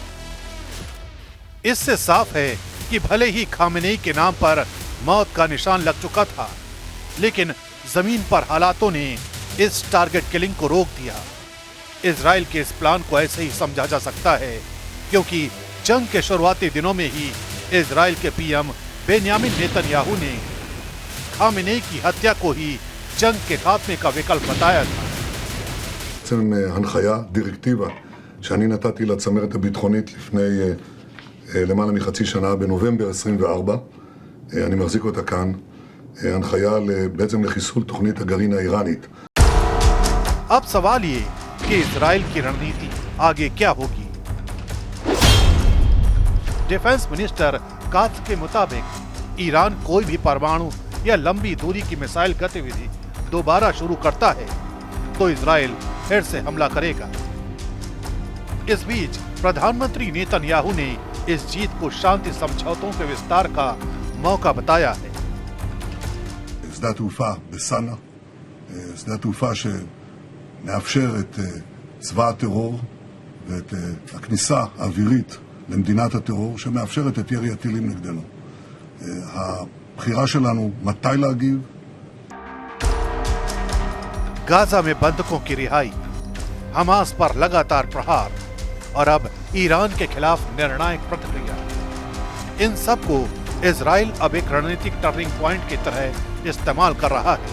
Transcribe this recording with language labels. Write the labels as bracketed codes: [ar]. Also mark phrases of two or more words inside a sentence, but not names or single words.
[hi] इससे साफ है कि भले ही खामेनेई के नाम पर मौत का निशान लग चुका था, लेकिन जमीन पर हालातों ने इस [en] target killing [hi] को रोक दिया। इजराइल के इस प्लान को ऐसे ही समझा जा सकता है क्योंकि जंग के शुरुआती दिनों में ही इजराइल के पीएम बेन्यामिन नेतन्याहू ने खामेनेई की हत्या को ही जंग के खात्मे का विकल्प बताया था। [he] הנחיה, דירקטיבה, שאני נתתי לצמרת הביטחונית לפני למעלה מחצי שנה בנובמבר 24, אני מחזיק אותה כאן, הנחיה בעצם לחיסול תוכנית הגרעין האיראנית. [hi] अब सवाल ये कि इजराइल की रणनीति आगे क्या होगी? [en] defence minister [hi] कात्ज के मुताबिक ईरान कोई भी परमाणु या लंबी दूरी की मिसाइल गतिविधि दोबारा शुरू करता है तो इजराइल फिर से हमला करेगा। इस बीच प्रधानमंत्री नेतन्याहू ने इस जीत को शांति समझौतों के विस्तार का मौका बताया है। [he] שדה התעופה בסאנה, שדה התעופה שמאפשר את צבא הטרור ואת הכניסה האווירית למדינת הטרור שמאפשרת את ירי הטילים נגדנו. הבחירה שלנו מתי להגיב. [hi] गाजा में बंधकों की रिहाई, हमास पर लगातार प्रहार और अब ईरान के खिलाफ निर्णायक प्रतिक्रिया, इन सब को इजराइल अब एक रणनीतिक [en] turning point [hi] की तरह इस्तेमाल कर रहा है।